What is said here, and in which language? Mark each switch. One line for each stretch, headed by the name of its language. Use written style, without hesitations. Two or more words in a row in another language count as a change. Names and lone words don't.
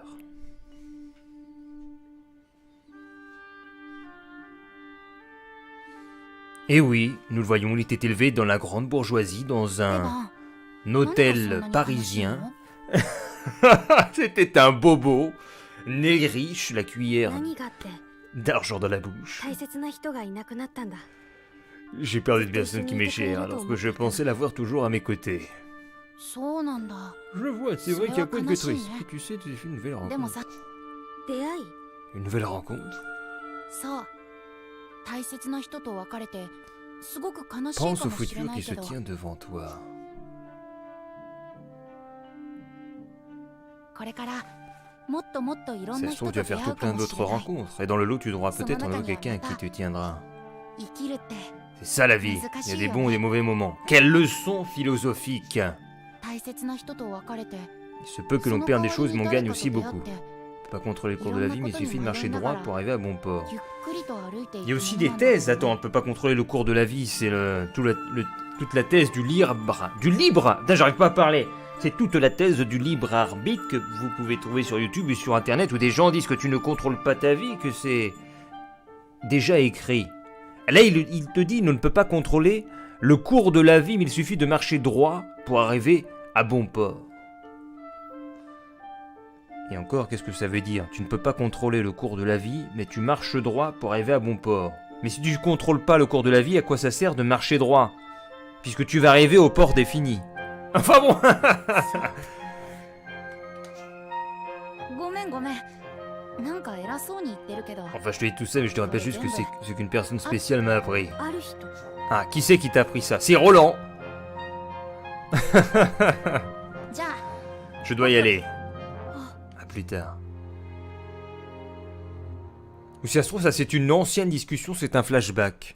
French: Et oui, nous le voyons, il était élevé dans la grande bourgeoisie, dans un hôtel parisien. C'était un bobo, né riche, la cuillère
Japanese: 何があって
French: d'argent dans la bouche.
Japanese: 大切な人がいなくなったんだ。
French: J'ai perdu une personne qui m'est chère, alors que je pensais l'avoir toujours à mes côtés.
Japanese: そうなんだ。
French: Je vois, c'est vrai qu'il y a pas de triste. Tu sais, tu as fait une nouvelle
Japanese: でも
French: rencontre.
Japanese: さ、出会い、
French: Une nouvelle rencontre?
Japanese: そう、大切な人と別れてすごく悲しい
French: Pense
Japanese: か
French: au
Japanese: もしれ
French: futur
Japanese: な
French: qui
Japanese: い
French: se
Japanese: けど、
French: tient devant toi.
Japanese: これからもっともっといろん
French: Ça
Japanese: な
French: se
Japanese: 人
French: trouve,
Japanese: と
French: tu vas
Japanese: 出
French: faire
Japanese: 会う
French: tout
Japanese: か
French: plein
Japanese: も
French: d'autres
Japanese: しれない。
French: rencontres. Et dans le lot, tu devras peut-être en trouver quelqu'un qui te tiendra.
Japanese: 生きるって
French: C'est ça la vie. Il y a des bons et des mauvais moments. Quelle leçon philosophique!
Japanese: 大切な人と別れて、
French: Il se peut que l'on perde des choses, mais on gagne aussi beaucoup.
Japanese: て
French: On peut pas contrôler le cours de la vie, mais il suffit de marcher droit pour arriver à bon port.
Japanese: ゆっくりと歩いていく
French: Il y a aussi des thèses. Attends, on ne peut pas contrôler le cours de la vie. C'est toute la thèse du libre. Putain, j'arrive pas à parler. C'est toute la thèse du libre arbitre que vous pouvez trouver sur YouTube et sur Internet où des gens disent que tu ne contrôles pas ta vie, que c'est déjà écrit. Là, il te dit, on ne peut pas contrôler le cours de la vie, mais il suffit de marcher droit pour arriver à bon port. Et encore, qu'est-ce que ça veut dire? Tu ne peux pas contrôler le cours de la vie, mais tu marches droit pour arriver à bon port. Mais si tu ne contrôles pas le cours de la vie, à quoi ça sert de marcher droit? Puisque tu vas arriver au port défini. Enfin bon.
Japanese: ごめんごめん。なんか偉そうに言ってるけど、
French: Enfin, je te dis tout ça, mais je te rappelle juste que c'est ce qu'une personne spéciale m'a appris.
Japanese: ある人。
French: Ah, qui c'est qui t'a appris ça? C'est Roland.
Japanese: じゃあ、
French: Je dois y aller. À plus tard. Ou si ça se trouve, ça c'est une ancienne discussion, c'est un flashback.